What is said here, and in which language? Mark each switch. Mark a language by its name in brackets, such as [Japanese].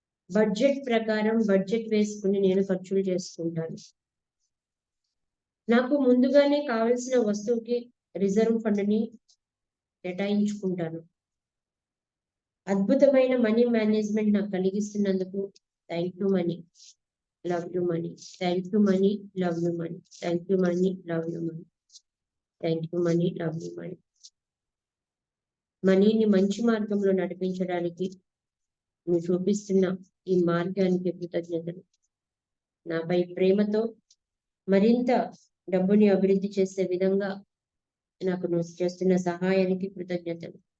[Telugu] Budget ప్రకారం budget వేసుకుని నేను ఖర్చులు చేసుకుంటాను. నాకు ముందుగానే కావలసిన వస్తువుకి రిజర్వ్ ఫండ్ని కేటాయించుకుంటాను. అద్భుతమైన మనీ మేనేజ్మెంట్ నాకు కలిగిస్తున్నందుకు [English] Thank you money. love you money. Thank you money, love you money. Thank you money, love you money. Thank you money, love you money. [Telugu] మనీని మంచి మార్గంలో నడిపించడానికి నువ్వు చూపిస్తున్న ఈ మార్గానికి కృతజ్ఞతలు. నాపై ప్రేమతో మరింత డబ్బుని అభివృద్ధి చేసే విధంగా నాకు నువ్వు చేస్తున్న సహాయానికి కృతజ్ఞతలు.